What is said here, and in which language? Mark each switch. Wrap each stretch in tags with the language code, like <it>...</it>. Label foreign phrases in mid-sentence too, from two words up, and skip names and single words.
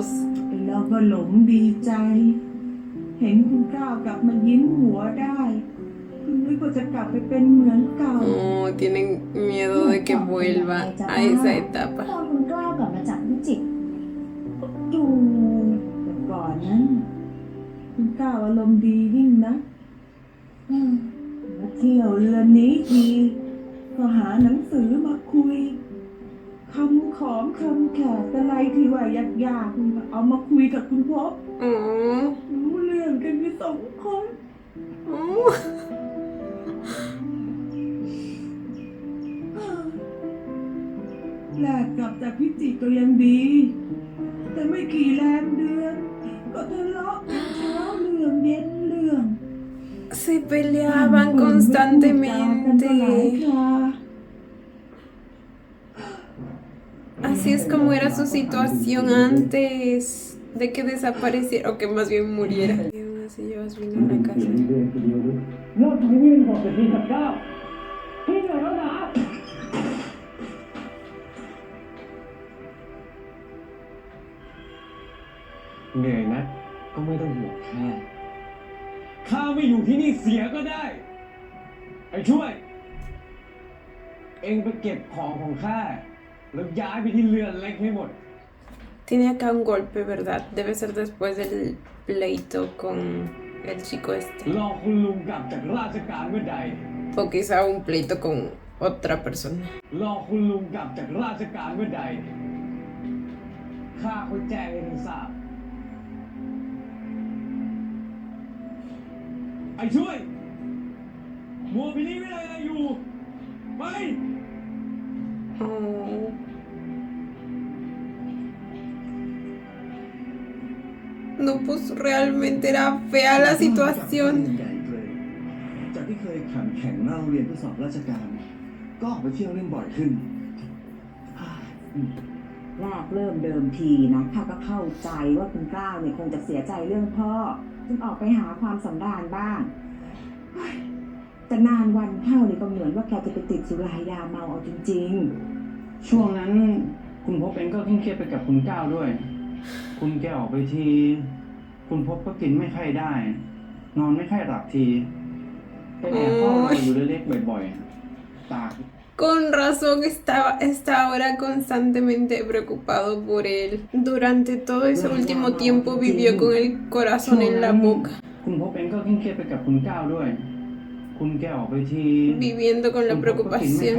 <th>แล้วก็หลงดีใจ เห็นคุณก้าวกลับมายิ้มหัวได้คุณนึกว่าจะกลับไปเป็นเหมือนเก่า</th> <es>Oh, tienen miedo de que vuelva a esa etapa.</es> <th>ตอนคุณกล้าวกลับมาจากพิจิตร ดูแต่ก่อนนั้น คุณก้าวอารมณ์ดียิ่งนะมาเที่ยวเรือนนี้ทีก็หาหนังสือมาคุยคำขอมคำแขกอะไรที่ว่ายากๆเอามาคุยกับคุณพบ Oh, รู้เรื่องกันไปสองคน oh. แลกกลับจากพิจิตรก็ยังดี แต่ไม่กี่แรมเดือน ก็ทะเลาะกันเช้าเรื่องเย็นเรื่อง</th> <es>Se peleaban constantemente. Así es como era su situación antes de que desapareciera, o que más bien muriera. Y aún así llevas vino a la casa.</es> <th>เลิกทำให้วิ่งบอกแต่ทีกับก้าวพี่เหนื่อยแล้วนะ เหนื่อยนะ ก็ไม่ต้องห่วงข้า ข้าไม่อยู่ที่นี่เสียก็ได้ ไอ้ช่วย เองไปเก็บของของข้า แล้วย้ายไปที่เรือนเล็กให้หมด</th> <es>Tiene acá un golpe, ¿verdad? Debe ser después del pleito con el chico este.</es> <th>รอคุณลุงกลับจากราชการเมื่อใด</th> <es>O quizá un pleito con otra persona.</es> <th>รอคุณลุงกลับจากราชการเมื่อใดข้าค่อยแจ้งให้ท่านทราบไอ้ช่วยมัวพินิจไม่ได้อะไรอยู่ไป Oh.</th> <es>No, pues realmente era fea la situación.</es> <th>ใหญ่เลยจากที่เคยแข่งเล่าเรียนเพื่อสอบราชการ ก็ออกไปเที่ยวเล่นบ่อยขึ้น แรกเริ่มเดิมทีนะข้าก็เข้าใจว่าคุณกล้าวเนี่ยคงจะเสียใจเรื่องพ่อจึงออกไปหาความสำราญบ้างเฮ้ยแต่นานวันเข้าเนี่ยก็เหมือนว่าแกจะไปติดสุรายาเมาเอาจริง ช่วงนั้นคุณพบเองก็เคร่งเครียดไปกับคุณก้าวด้วย คุณแกออกไปที คุณพบก็กินไม่ค่อยได้ นอนไม่ค่อยหลับทีไปแอบเฝ้ารออยู่เล็กๆบ่อยๆตาก</th> <es>Con razón estaba constantemente preocupado por él. Durante todo ese último tiempo vivió con el corazón en la boca,</es> <th>คุณพบเองก็เคร่งเครียดไปกับคุณก้าวด้วย คุณแกออกไปที</th> <es>viviendo con la</es> <th>คุณพบก็กินไม่ค่อย</th>